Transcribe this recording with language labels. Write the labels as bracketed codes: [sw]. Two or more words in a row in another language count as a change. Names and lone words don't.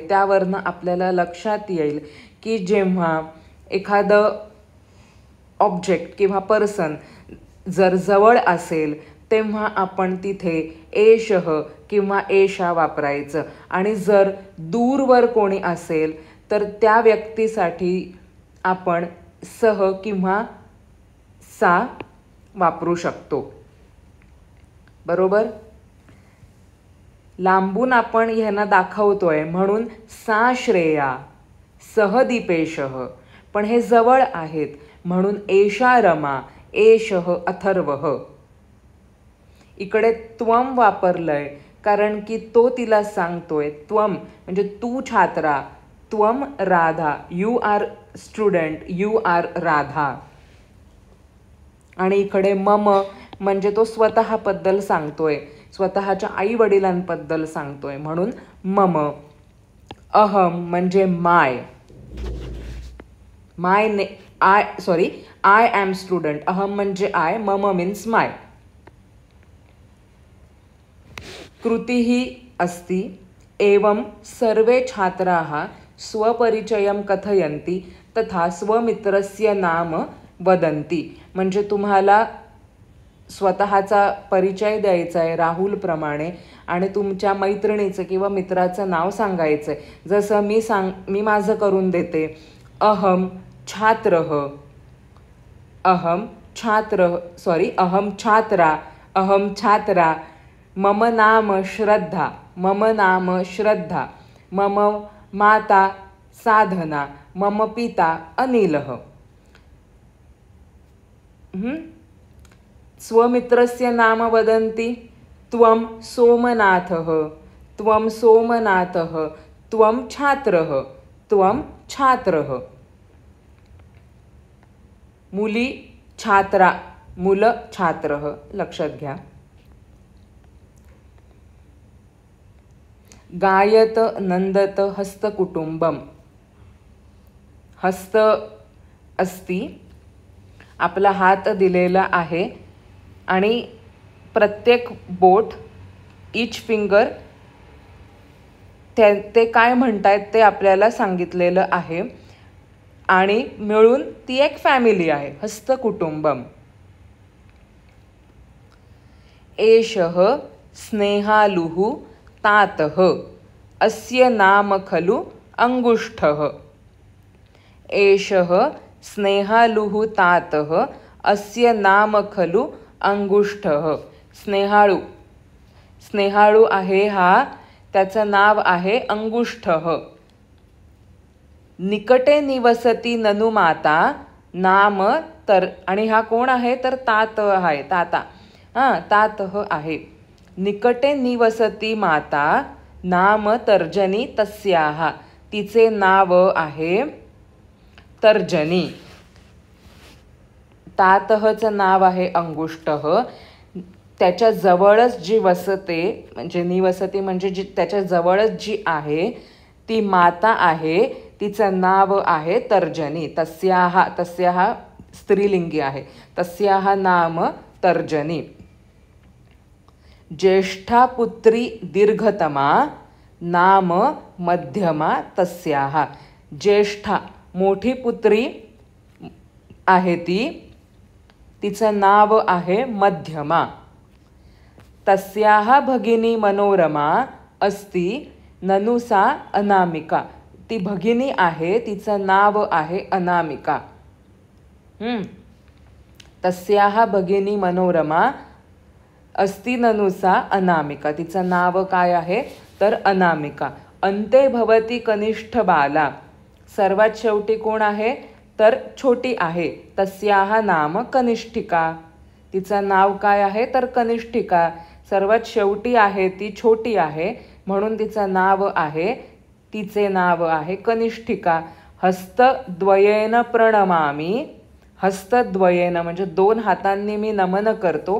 [mr] त्यावरनं आपल्याला लक्षात येईल की जेव्हा एखादं ऑब्जेक्ट किंवा पर्सन जर जवळ असेल तेव्हा आपण तिथे एषः किंवा एषा वापरायचं, आणि जर दूरवर कोणी असेल तर त्या व्यक्तीसाठी आपण सह किंवा सा वापरू शकतो. बरोबर. लांबून आपण ह्यांना दाखवतोय म्हणून [sa] सा श्रेया सह दीपेशः, [mr] पण हे जवळ आहेत म्हणून [sa] एषा रमा एषः अथर्वः. [mr] इकडे त्वम वापरलंय कारण की तो तिला सांगतोय. त्वम म्हणजे तू छात्रा, [sa] त्वम राधा, [en] You are student, you are Radha. [mr] आणि इकडे मम म्हणजे तो स्वतःबद्दल सांगतोय, स्वतःच्या आई वडिलांबद्दल सांगतोय म्हणून मम. [en] अहम म्हणजे my, I am student. [mr] अहम म्हणजे आय, [en] mama means my. [sa] कृतीही अस्ति. एवं सर्वे छात्राः स्वपरिचयं कथयन्ति तथा स्वमित्रस्य नाम वदन्ति. [mr] म्हणजे तुम्हाला स्वतःचा परिचय द्यायचा आहे राहुलप्रमाणे आणि तुमच्या मैत्रिणीचं किंवा मित्राचं नाव सांगायचं आहे. जसं मी माझं करून देते. [sa] अहम छात्रः, अहम छात्रा, अहम छात्रा. मम नाम श्रद्धा, मम नाम श्रद्धा. मम माता साधना, मम पिता अनिलः. स्वमित्रस्य नाम वदन्ति. त्वं सोमनाथः, त्वं सोमनाथः. त्वं छात्रः, त्वं छात्रः. [mr] मुली छात्रा, मुलं छात्रः. लक्षात घ्या. [sa] गायत नंदत हस्तकुटुंबम. हस्त अस्ति, [mr] आपला हात दिलेला आहे आणि प्रत्येक बोट, [en] each finger, [mr] ते काय म्हणतायत ते आपल्याला सांगितलेलं आहे आणि मिळून ती एक फॅमिली आहे, [sa] हस्तकुटुंबम. एषः स्नेहालुः तातः, अस्य नाम खलु अंगुष्ठः. एषः स्नेहालुः तातः, अस्य नाम खलु अंगुष्ठः. [mr] स्नेहाळू, स्नेहाळू आहे हा, त्याचं नाव आहे अंगुष्ठः. [sa] निकटे निवसती ननु माता नाम [mr] तर, आणि हा कोण आहे तर तात आहे, ताता. तातः आहे. [sa] निकटे निवसती माता नाम तर्जनी तस्याः, [mr] तिचे नाव आहे तर्जनी. तातःचं नाव आहे अंगुष्ठः. त्याच्या जवळच जी वसते म्हणजे निवसती म्हणजे जी त्याच्या जवळच जी आहे ती माता आहे, तिचं नाव आहे तर्जनी. तस्याः स्त्रीलिंगी आहे. [sa] तस्याः नाम तर्जनी. ज्येष्ठा पुत्री दीर्घतमा नाम मध्यमा तस्याः. [mr] ज्येष्ठा मोठी पुत्री आहे ती, तिचं नाव आहे मध्यमा. [sa] तस्याः भगिनी मनोरमा अस्ति ननु सा अनामिका. [mr] ती भगिनी आहे, तिचं नाव आहे अनामिका. [sa] तस्याः भगिनी मनोरमा अस्ति ननु सा अनामिका. [mr] तिचं नाव काय आहे तर अनामिका. [sa] अंते भवती कनिष्ठ बाला. [mr] सर्वात शेवटी कोण आहे तर छोटी आहे. [sa] तस्याः नाम कनिष्ठिका. [mr] तिचं नाव काय आहे तर कनिष्ठिका. सर्वात शेवटी आहे ती, छोटी आहे म्हणून तिचं नाव आहे, तिचे नाव आहे कनिष्ठिका. [sa] हस्तद्वयेन प्रणमामि. [mr] हस्तद्वयेन म्हणजे दोन हातांनी मी नमन करतो.